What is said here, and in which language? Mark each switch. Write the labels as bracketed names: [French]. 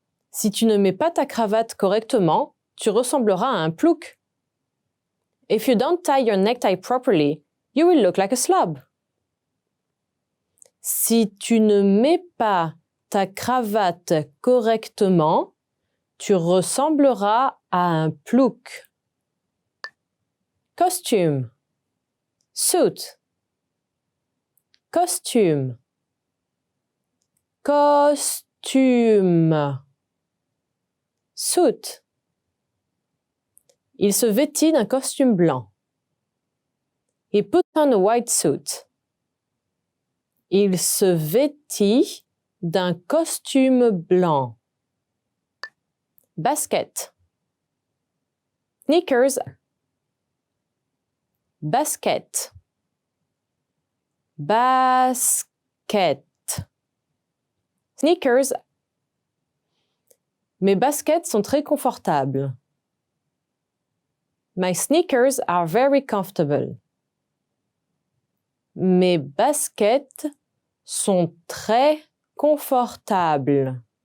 [French] Si tu ne mets pas ta cravate correctement, tu ressembleras à un plouc. [English] If you don't tie your necktie properly, you will look like a slob. [French] Si tu ne mets pas ta cravate correctement, tu ressembleras à un plouc. Costume. [English] Suit. [French] Costume. Costume. [English] Suit. [French] Il se vêtit d'un costume blanc. [English] He put on a white suit. [French] Il se vêtit d'un costume blanc. Basket. [English] Sneakers. [French] Basket. Basket. [English] Sneakers. [French] Mes baskets sont très confortables. [English] My sneakers are very comfortable. [French] Mes baskets sont très confortables.